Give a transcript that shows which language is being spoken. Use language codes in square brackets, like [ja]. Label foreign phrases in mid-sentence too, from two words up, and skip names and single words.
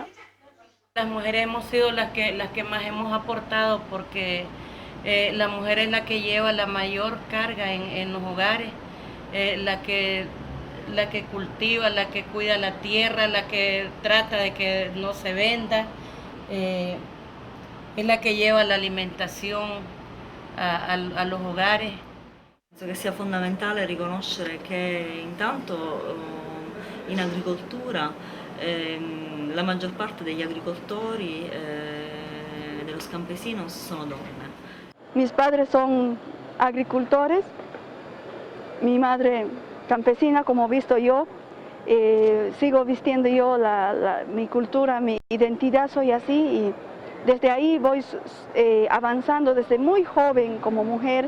[es] Las mujeres hemos sido las que más hemos aportado, porque la mujer es la que lleva la mayor carga en los hogares, la que cultiva, la que cuida la tierra, la que trata de que no se venda, es la que lleva la alimentación a los hogares. [it] Penso che sia fondamentale riconoscere che intanto in agricoltura la maggior parte degli agricoltori [es] de los campesinos [it] sono donne. [es] Mis padres son agricultores, mi madre campesina, como he visto yo, sigo vistiendo yo mi cultura, mi identidad, soy así, y desde ahí voy avanzando desde muy joven como mujer.